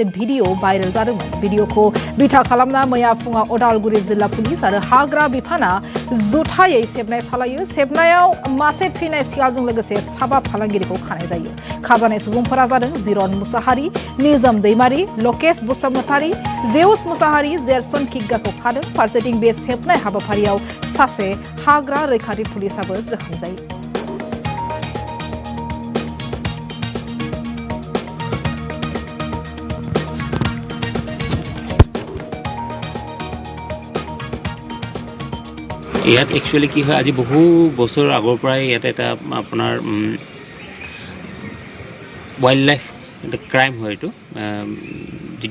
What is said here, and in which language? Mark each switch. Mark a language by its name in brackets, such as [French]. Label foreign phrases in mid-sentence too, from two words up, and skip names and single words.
[Bodo] भिडिअ भाइरेल जादोंमोन भिडिअखौ बिथा खालामना मैया फुङाव उदालगुरि जिल्ला पुलिस आरो हाग्रा बिफाना जुथायै सेबनाय सालायो सेबनायाव मासे थैनाय सियालजों लोगोसे साबा फालांगिरिखौ खानाय जायो खाजानाय सुबुंफोरा जादों जिरन मुसाहारि निजोम दैमारि लकेश बसुमतारी जेउस मुसाहारि जेरसन किग्गाखौ खादों फारसेथिं बे सेबनाय हाबाफारियाव सासे हाग्रा रैखाथि पुलिसाबो जखम जायो [Assamese] ইয়াত একচুয়ালি কি হয় আজি বহু বছৰ আগৰ পৰাই ইয়াত এটা আপোনাৰ [English] wild life [Assamese] এটা ক্ৰাইম হয় এইটো যেটো